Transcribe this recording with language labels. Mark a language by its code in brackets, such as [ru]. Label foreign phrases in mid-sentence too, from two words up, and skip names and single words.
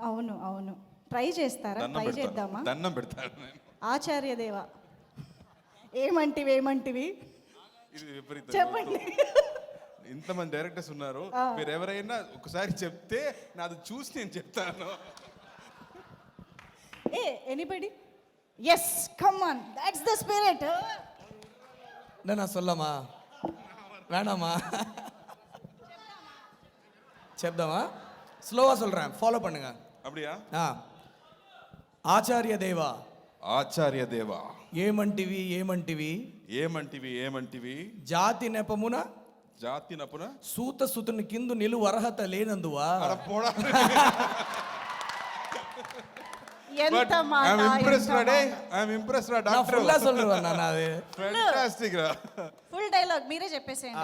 [te] అవును, ట్రై చేస్తారా? ట్రై చేద్దామా? దండం పెడతాను. ఆచార్యదేవ, ఏమంటివి ఇది విపరీతం. చెప్పండి. ఇంతమంది డైరెక్టర్స్ ఉన్నారు, మీరు ఎవరైనా ఒకసారి చెప్తే నాది చూసి నేను చెప్తాను. [en] Anybody? Yes, come on, that's the spirit. [ta] நான் சொல்லமா வேணாமா? [te] చెప్దామా? స్లోగా [ta] சொல்றேன், ஃபாலோ பண்ணுங்க. அப்படியா? [te] ఆచార్య దేవా, ఏమంటివి జాతి నెపమున సూత సుతుని కిందు నిలువ అర్హత లేనందువా? ఎంత మాట, [en] full dialogue [te] మీరే చెప్పేసేయండి.